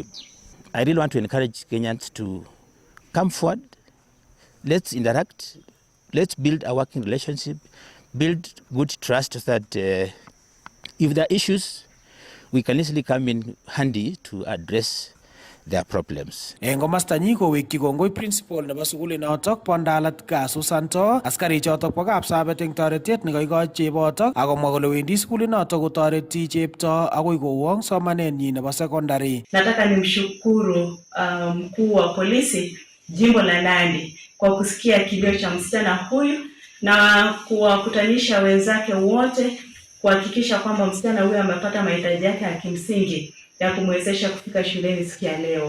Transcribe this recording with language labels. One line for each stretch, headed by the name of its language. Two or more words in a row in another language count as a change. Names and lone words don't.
English: I really want to encourage Kenyans to come forward. Let's interact. Let's build a working relationship, build good trust so that if there are issues, we can easily come in handy to address their problems.
Kalenjin: Eng komastanyi kowekyi kongoi principal nebo sukulinotok bo Ndalatka Susanto askarichotok bo Kapsabet eng toretet nekoikochi chebotok akomwa kole wendi sukulinotok kotoreti Cheptoo akoi kowong somanenyi nebo secondary.
Swahili: Nataka nimshukuru mkuu wa polisi jimbo la Nandi kwa kusikia kilio cha msichana huyu na kuwakutanisha wenzake wote kuhakikisha kwamba msichana huyu amepata mahitaji yake ya kimsingi ya kumwezesha kufika shuleni siku ya leo.